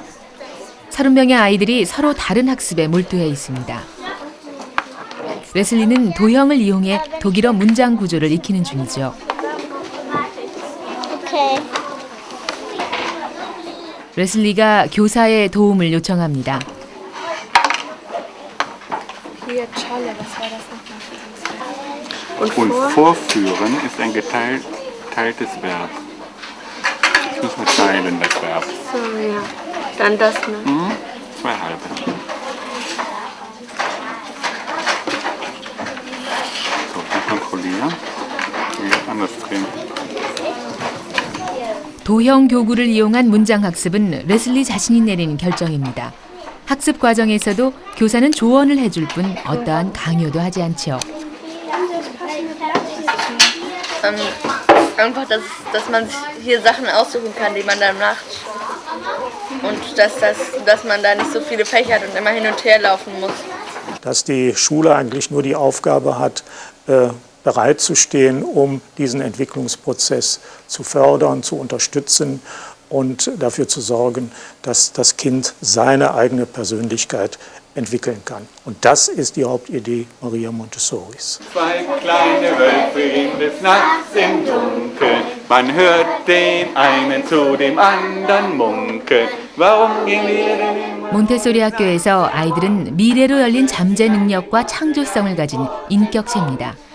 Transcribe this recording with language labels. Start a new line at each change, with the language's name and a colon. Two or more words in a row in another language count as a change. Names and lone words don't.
Korean: 30명의 아이들이 서로 다른 학습에 몰두해 있습니다. 레슬리는 도형을 이용해 독일어 문장 구조를 익히는 중이죠. 오케이. 레슬리가 교사의 도움을 요청합니다.
German: Und vorführen ist ein geteiltes Verb. Ich muss mal teilen, das Verb. So, ja. Dann das noch. Zwei halbe. So, dann kontrollieren. Jetzt anders drehen.
Korean: 도형 교구를 이용한 문장 학습은 레슬리 자신이 내린 결정입니다. 학습 과정에서도 교사는 조언을 해줄 뿐 어떠한 강요도 하지 않죠.
German: Einfach, dass man sich hier Sachen aussuchen kann, die man dann macht. Und dass man da nicht so viele Fächer hat und immer hin und her laufen muss. Dass die Schule eigentlich nur die Aufgabe hat, bereitzustehen, um diesen Entwicklungsprozess zu fördern, zu unterstützen und dafür zu sorgen, dass das Kind seine eigene Persönlichkeit entwickeln kann. Und das ist die Hauptidee Maria Montessoris. Zwei kleine Wölfe in des Nachts im Dunkeln. Man hört den einen zu dem anderen munkeln. Warum gehen wir denn
Korean: 몬테소리 학교에서 아이들은 미래로 열린 잠재 능력과 창조성을 가진 인격체입니다.